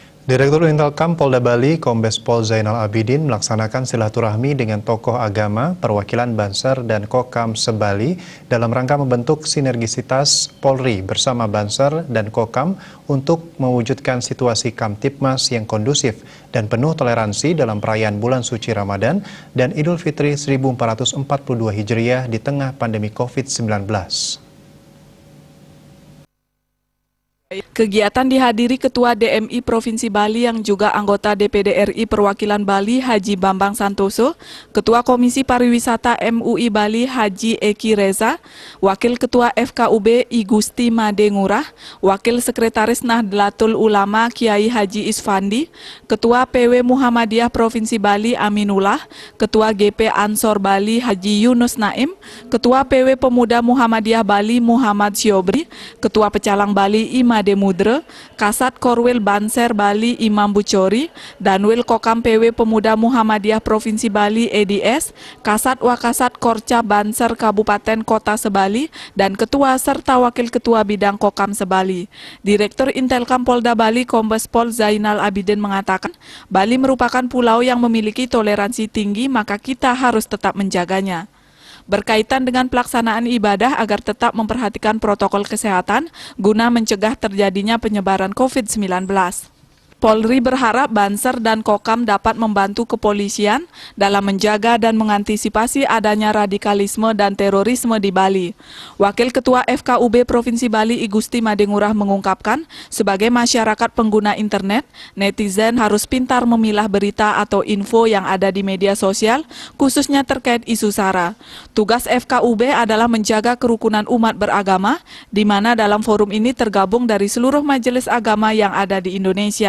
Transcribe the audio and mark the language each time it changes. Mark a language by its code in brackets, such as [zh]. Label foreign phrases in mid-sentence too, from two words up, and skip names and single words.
[id] Direktur Intelkam Polda Bali, Kombes Pol Zainal Abidin melaksanakan silaturahmi dengan tokoh agama, perwakilan Banser dan Kokam se-Bali dalam rangka membentuk sinergisitas Polri bersama Banser dan Kokam untuk mewujudkan situasi Kamtipmas yang kondusif dan penuh toleransi dalam perayaan bulan suci Ramadan dan Idul Fitri 1442 Hijriah di tengah pandemi COVID-19. Kegiatan dihadiri Ketua DMI Provinsi Bali yang juga anggota DPD RI Perwakilan Bali Haji Bambang Santoso, Ketua Komisi Pariwisata MUI Bali Haji Eki Reza, Wakil Ketua FKUB I Gusti Made Ngurah, Wakil Sekretaris Nahdlatul Ulama Kiai Haji Isfandi, Ketua PW Muhammadiyah Provinsi Bali Aminullah, Ketua GP Ansor Bali Haji Yunus Naim, Ketua PW Pemuda Muhammadiyah Bali Muhammad Syobri, Ketua Pecalang Bali Imade Mudra, Kasat Korwil Banser Bali Imam Bucori, Danwil Kokam PW Pemuda Muhammadiyah Provinsi Bali EDS, Kasat Wakasat Korca Banser Kabupaten Kota Sebali, dan Ketua serta Wakil Ketua Bidang Kokam Sebali. Direktur Intelkam Polda Bali Kombes Pol Zainal Abidin mengatakan, Bali merupakan pulau yang memiliki toleransi tinggi, maka kita harus tetap menjaganya. Berkaitan dengan pelaksanaan ibadah agar tetap memperhatikan protokol kesehatan guna mencegah terjadinya penyebaran COVID-19. Polri berharap Banser dan Kokam dapat membantu kepolisian dalam menjaga dan mengantisipasi adanya radikalisme dan terorisme di Bali. Wakil Ketua FKUB Provinsi Bali I Gusti Made Ngurah mengungkapkan, sebagai masyarakat pengguna internet, netizen harus pintar memilah berita atau info yang ada di media sosial, khususnya terkait isu SARA. Tugas FKUB adalah menjaga kerukunan umat beragama, di mana dalam forum ini tergabung dari seluruh majelis agama yang ada di Indonesia.